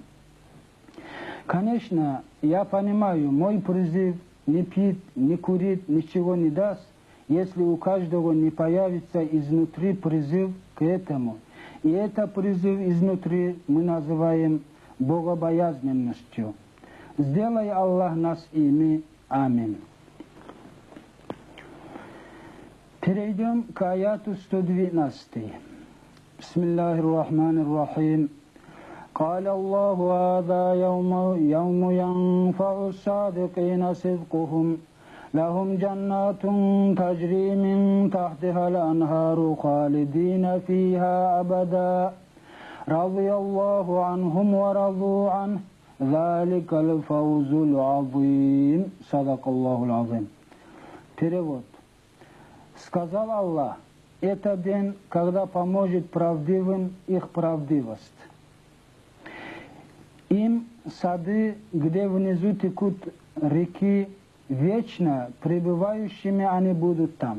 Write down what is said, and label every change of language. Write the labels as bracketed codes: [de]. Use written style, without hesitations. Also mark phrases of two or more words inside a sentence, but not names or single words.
[ru] Конечно, я понимаю, мой призыв не пить, не курить, ничего не даст, если у каждого не появится изнутри призыв к этому. И это призыв изнутри мы называем богобоязненностью. Сделай Аллах нас ими. Аминь. Перейдем к аяту 112. [ar] بسم الله الرحمن الرحيم. قال الله هذا يوم ينفع الصادقين صدقهم لهم جنات تجري من تحتها الأنهار خالدين فيها أبدا رضي الله عنهم ورضوا عنه ذلك الفوز العظيم صدق الله العظيم. [ru] Перевод. Сказал Аллах, это день, когда поможет правдивым их правдивость. Им сады, где внизу текут реки, вечно пребывающими они будут там.